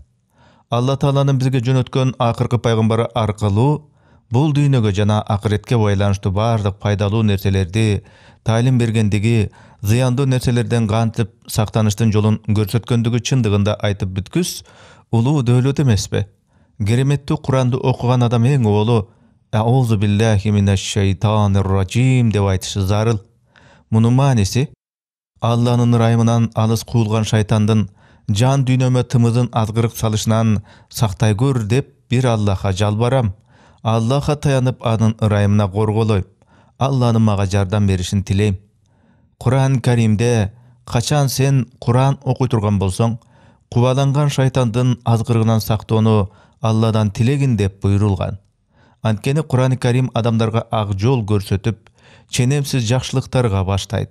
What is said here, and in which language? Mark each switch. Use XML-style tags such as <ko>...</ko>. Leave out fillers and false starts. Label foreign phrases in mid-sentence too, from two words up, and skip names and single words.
<ky>Алла Тааланын бизге жөнөткөн акыркы пайгамбары аркылуу бул дүйнөгө жана акыретке байланыштуу бардык пайдалуу нерселерди таалим бергендиги, зыяндуу нерселерден кантип сактаныштын жолун көрсөткөндүгү чындыгында айтып бүткүс улуу дөөлөт эмеспи? Кереметтүү Куранды окуган адам эң оолу</ky> <ar>«أعوذ بالله من الشيطان الرجيم»</ar> <ky>деп айтышы зарыл. Мунун мааниси Алланын ырайымынан алыс куулган шайтандын жан дүйнөмө тымызын азгырык салышынан сактай көр деп бир Аллаха жалбарам. Аллаха таянып анын ырайымына корголойм. Алланын мага жардам беришин тилейм. Куран Каримде качан сен Куран окуй турган болсоң, кубаланган шайтандын азгырыгынан сактоону Алладан тилегин деп буйрулган. Анткени Куран Карим адамдарга ак жол көрсөтүп, ченемсиз жакшылыктарга баштайт.</ky>